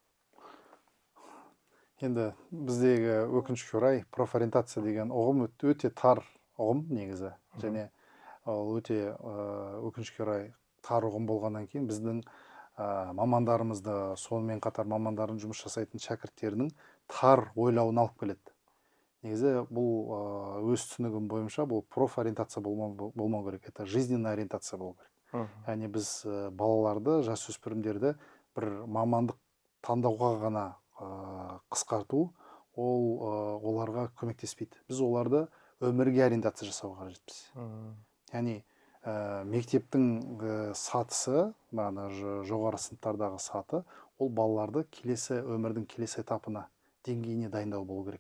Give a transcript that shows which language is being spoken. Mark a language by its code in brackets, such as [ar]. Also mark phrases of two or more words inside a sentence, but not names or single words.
[kk] Енді біздегі өкінішке орай профориентация деген ұғым өте тар ұғым негізі, және ол өте өкінішке орай тар ұғым болғаннан кейін біздің мамандарымызды, сонымен қатар мамандардың жұмыс жасайтын шәкірттерінің тар ойлауын алып келеді. Негізі бұл өз түсінігім бойынша бұл профориентация болмау керек, [ru] это жизненная ориентация [kk] болу керек. Яғни біз балаларды, жасөспірімдерді бір мамандық таңдауға ғана қысқарту ол оларға көмектеспейді. Біз оларды өмірге ориентация жасауға қажетпіз. Яғни мектептің сатысы, жоғары сыныптардағы саты, ол балаларды өмірдің келесі этапына, деңгейіне дайындау болу керек.